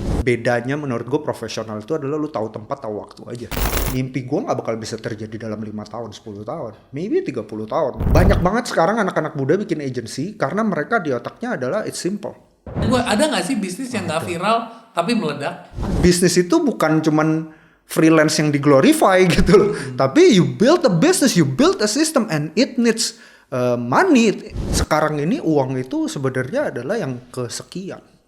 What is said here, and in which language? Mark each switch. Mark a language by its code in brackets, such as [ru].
[id] Bedanya menurut gue profesional itu adalah lu tahu tempat, tahu waktu aja. Mimpi gua nggak bakal bisa terjadi dalam 5 tahun, 10 tahun, maybe 30 tahun. Banyak banget sekarang anak-anak muda bikin agency karena mereka di otaknya adalah [en] it's simple. [id] Ada nggak sih bisnis yang nggak viral tapi meledak? Bisnis itu bukan cuman freelance yang diglorify gitu loh. [en] Tapi you build a business, you build a system and it needs money. [id] Sekarang ini uang itu sebenarnya adalah yang kesekian.